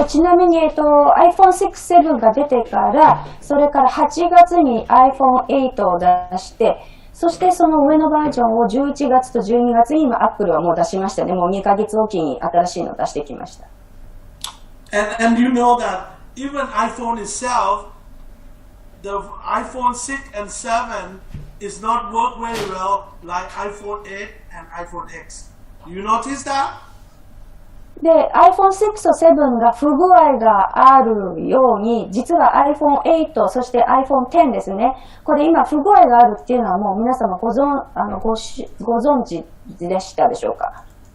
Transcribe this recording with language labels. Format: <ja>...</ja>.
<ja>ちなみに、iPhone 6、7が出てから、それから8月に iPhone 8を出して、そしてその上のバージョンを11月と12月に今 Apple はもう出しましたね。もう2ヶ月おきに新しいのを出してきました。</ja> <en>And you know that even iPhone itself, the iPhone 6 and 7 is not work very well like iPhone 8 and iPhone X. You notice that?</en> <ja>で、iPhone 6と7が不具合があるように、実は iPhone 8、そして iPhone 10ですね。これ今不具合があるっていうのはもう皆様ご存知でしたでしょうか？</ja>